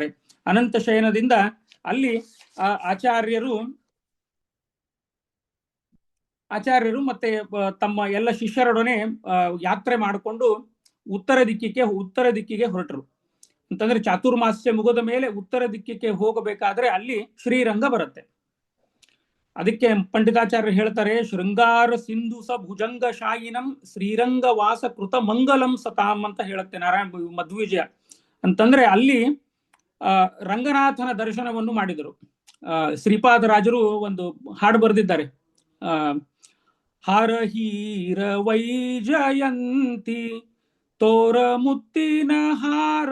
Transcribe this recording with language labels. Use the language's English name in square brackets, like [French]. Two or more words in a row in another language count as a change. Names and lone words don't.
[Kannada] ಅನಂತ ಶಯನದಿಂದ ಅಲ್ಲಿ ಆಚಾರ್ಯರು ಮತ್ತೆ ತಮ್ಮ ಎಲ್ಲ ಶಿಷ್ಯರೊಡನೆ ಯಾತ್ರೆ ಮಾಡಿಕೊಂಡು ಉತ್ತರ ದಿಕ್ಕಿಗೆ ಹೊರಟರು. ಅಂತಂದ್ರೆ ಚಾತುರ್ಮಾಸ್ಯ ಮುಗಿದ ಮೇಲೆ ಉತ್ತರ ದಿಕ್ಕಿಗೆ ಹೋಗಬೇಕಾದ್ರೆ ಅಲ್ಲಿ ಶ್ರೀರಂಗ ಬರುತ್ತೆ. ಅದಕ್ಕೆ ಪಂಡಿತಾಚಾರ್ಯರು ಹೇಳ್ತಾರೆ, [Sanskrit] ಶೃಂಗಾರ ಸಿಂಧು ಸ ಭುಜಂಗ ಶಾಯಿನಂ ಶ್ರೀರಂಗ ವಾಸ ಕೃತ ಮಂಗಲಂ ಸತಾಂ [Kannada] ಅಂತ ಹೇಳುತ್ತೆ ಮಧ್ವವಿಜಯ. ಅಂತಂದ್ರೆ ಅಲ್ಲಿ ರಂಗನಾಥನ ದರ್ಶನವನ್ನು ಮಾಡಿದರು. ಶ್ರೀಪಾದರಾಜರು ಒಂದು ಹಾಡು ಬರೆದಿದ್ದಾರೆ, ಹರಹೀರ ವೈಜಯಂತಿ ತೋರ ಮುತ್ತಿನ ಹಾರ